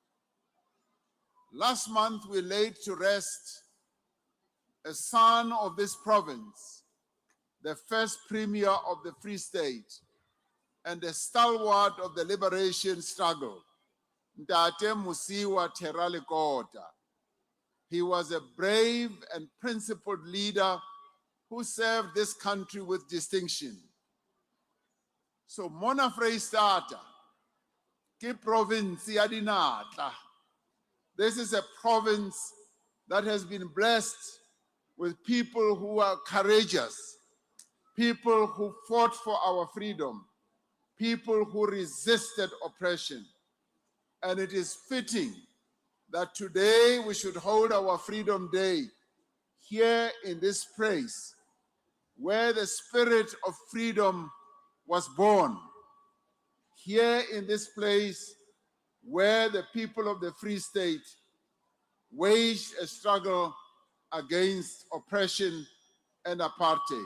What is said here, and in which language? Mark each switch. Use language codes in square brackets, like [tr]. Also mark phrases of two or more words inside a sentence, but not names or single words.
[en] Last month, we laid to rest a son of this province, the first premier of the Free State, and a stalwart of the liberation struggle, Ntate Musiwa Terale Kota. He was a brave and principled leader who served this country with distinction. [st] So Mona Freistata, ke province ya dinatla. [en] This is a province that has been blessed with people who are courageous, people who fought for our freedom, people who resisted oppression. And it is fitting that today we should hold our Freedom Day here in this place where the spirit of freedom was born, here in this place where the people of the Free State waged a struggle against oppression and apartheid.